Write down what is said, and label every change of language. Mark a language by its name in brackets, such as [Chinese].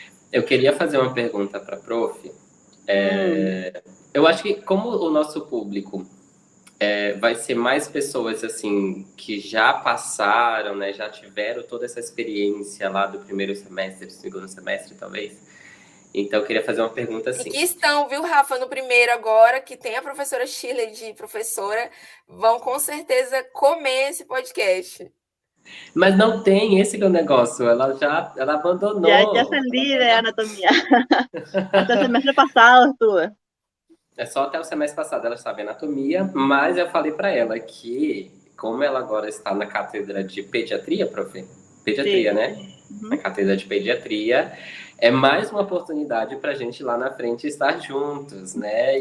[Portuguese] Eu queria fazer uma pergunta para a prof. Eu acho que como o nosso público vai ser mais pessoas assim que já passaram, né, já tiveram toda essa experiência lá do primeiro semestre, do segundo semestre, talvez. Então, eu queria fazer uma pergunta assim. E que estão, viu, Rafa, no primeiro agora, que tem a professora Shirley de professora, vão com certeza comer esse podcast. Mas não tem, esse que é o negócio. Ela abandonou. [Spanish] Ya salí de anatomía. Hasta el semestre pasado estuve. [Portuguese] É só até o semestre passado ela sabe anatomia, mas eu falei para ela que, como ela agora está na cátedra de pediatria, prof. Pediatria, sim, né? Na cátedra de pediatria, é mais uma oportunidade para a gente lá na frente estar juntos, né?